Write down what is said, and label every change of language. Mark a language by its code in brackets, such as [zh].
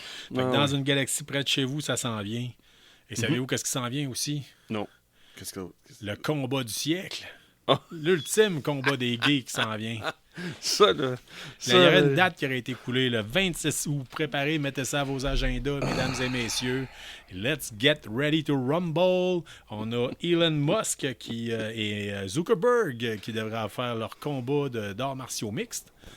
[fr] Dans une galaxie près de chez vous, ça s'en vient. Et savez-vous qu'est-ce qui s'en vient aussi? Non. Le combat du siècle. L'ultime combat des gays qui s'en vient. Ça, là. Il y aurait une date qui aurait été coulée le 26 août. Préparez, mettez ça à vos agendas, mesdames et messieurs. [en] Let's get ready to rumble. [fr] On a Elon Musk et Zuckerberg qui devraient faire leur combat d'arts martiaux mixtes.